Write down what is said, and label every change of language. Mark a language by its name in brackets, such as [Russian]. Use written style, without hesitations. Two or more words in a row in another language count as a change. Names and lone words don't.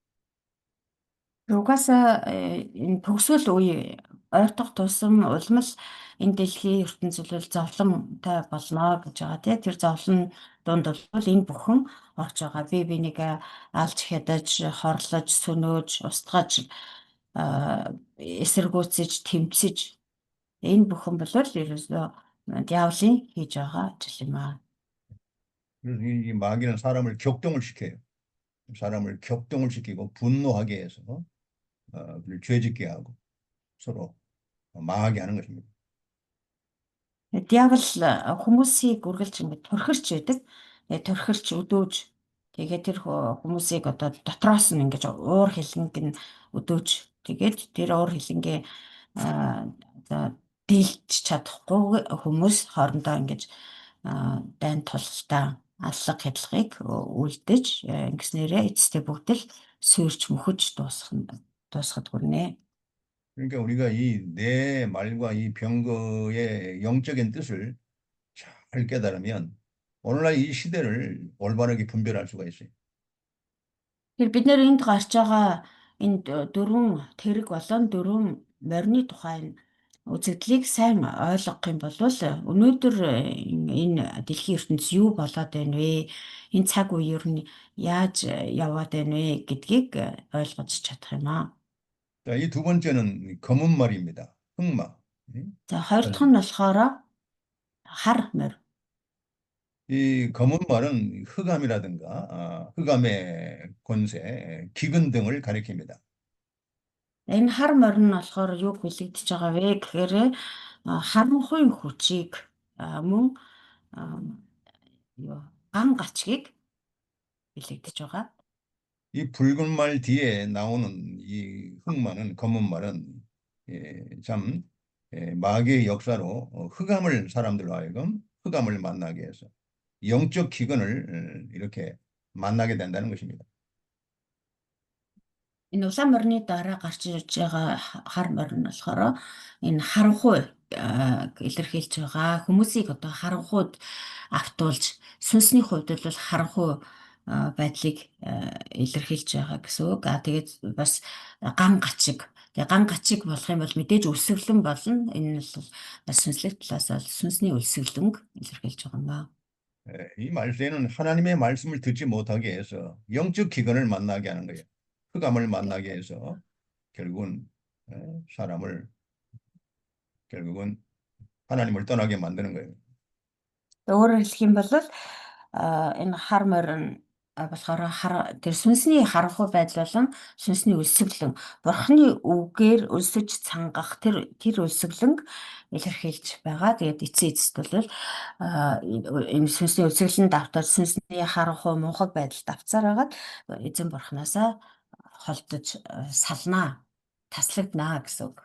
[Mongolian] Угаасаа энэ төгсгөл үе ойртох тусам улмал энэ дэлхийн ертөнцийн зүйл зовлонтой болно гэж байгаа тийм. Тэр зовлон дунд бол энэ бүхэн орж байгаа. Бие бинийгээ алж хядаж, хорлож, сөнөөж, устгаж, эсэргүүцэж, тэмцэж энэ бүхэн бол ерөөсөө диавлын хийж байгаа ажил юм аа. [Korean] 그래서 이 마귀는 사람을 격동을 시켜요. 사람을 격동을 시키고 분노하게 해서 죄짓게 하고 서로 망하게 하는 것입니다. [Mongolian] Диавол хүмүүсийг үргэлж ингэ турхирч байдаг. Турхирч өдөөж тэгээд тэр хүмүүсийг одоо дотроос нь ингэж уур хилэнг нь өдөөж тэгээд тэр уур хилэнгээ одоо дийлж чадахгүй хүмүүс хоорондоо ингэж дайн тулалтаа аллах хядлагыг үлдээж ингэснээрээ эцэстээ бүгд л суурьч мөхөж дуусгад хүрнэ. [Korean] 그러니까 우리가 이 내 말과 이 병거의 영적인 뜻을 잘 깨달으면 오늘날 이 시대를 올바르게 분별할 수가 있어요. [Mongolian] Тэгэхээр бид нэр энд гарч байгаа энэ дөрвөн тэрэг болон дөрвөн морины тухайн үзэгдлийг сайн ойлгох юм бол өнөөдөр энэ дэлхийн ертөнц юу болоод байна вэ? Энэ цаг үе ер нь яаж яваад байна вэ гэдгийг ойлгож чадах юм аа. [Korean] 자, 이 두 번째는 검은 말입니다. 흑마. [Mongolian] За хоёр дахь нь болохоор хар морь. [Korean] 이 검은 말은 흑암이라든가 흑암의 권세, 기근 등을 가리킵니다. [Mongolian] Энэ хар морь нь болохоор юу хэлэгдэж байгаа вэ гэхээр харанхуй хүчийг мөн ган гачгийг хэлэгдэж байгаа. [Korean] 이 붉은 말 뒤에 나오는 이 흑마는 검은 말은 참 마귀의 역사로 흑암을 사람들로 하여금 흑암을 만나게 해서 영적 기근을 이렇게 만나게 된다는 것입니다. [Mongolian] Энэ улаан морины дараа гарч ирж байгаа хар морь нь болохоор энэ харанхуй илэрхийлж байгаа хүмүүсийг одоо харанхуйд автуулж сүнсний хувьд бол харанхуй байдлыг илэрхийлж байгаа гэсэн үг. Тэгээд бас ган гачиг. Тэгээ ган гачиг болох юм бол мэдээж өлсгөлэн болно. Энэ нь бол бас сүнслэг талаас бол сүнсний өлсгөлөнг илэрхийлж байгаа юм байна. [Korean] 이 말세는 하나님의 말씀을 듣지 못하게 해서 영적 기근을 만나게 하는 거예요. 흑암을 만나게 해서 결국은 사람을 결국은 하나님을 떠나게 만드는 거예요. [Mongolian] Өөрөөр хэлэх юм бол энэ хар морь нь болохоор тэр сүнсний харанхуй байдал болон сүнсний өлсгөлэн бурхны үгээр өлсөж цангах тэр өлсгөлөнг илэрхийлж байгаа. Тэгээд эцэст бол энэ сүнсний өлсгөлэн давтаж сүнсний харанхуй мунхаг байдал давцаар хагаад эзэн бурхнаасаа холдож салнаа, таслагднаа гэсэн үг.